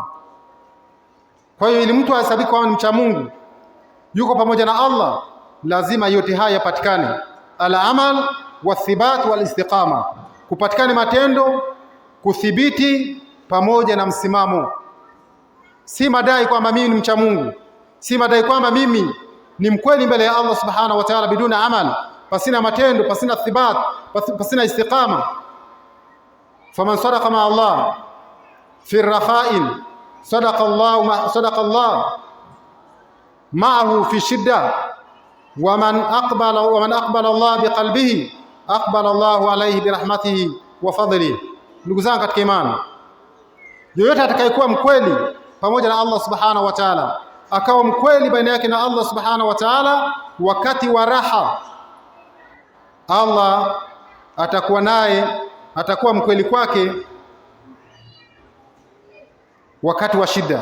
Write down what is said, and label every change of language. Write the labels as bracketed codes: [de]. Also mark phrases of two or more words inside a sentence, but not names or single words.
[sw] Kwa hiyo ili mtu ahesabike kama mcha Mungu, yuko pamoja na Allah, lazima yote haya yapatikane: [ar] العمل والثبات والاستقامة, [sw] kupatikane matendo, kuthibiti pamoja na msimamo. Si madai kwamba mimi ni mcha Mungu, si madai kwamba mimi ni mkweli mbele ya [ar] الله سبحانه وتعالى بدون عمل, [sw] pasina matendo, pasina thibat, pasina istiqama. [ar] فمن صدق مع الله في رخاء صدق الله معه في شدة ومن أقبل على الله بقلبه أقبل الله عليه برحمته وفضله. [sw] Ndugu zangu katika imani, yoyote atakayekuwa mkweli pamoja na [ar] الله سبحانه وتعالى, [sw] akawa mkweli baina yake na [ar] الله سبحانه وتعالى [sw] wakati wa raha, Allah atakuwa naye, atakuwa mkweli kwake wakati wa shida.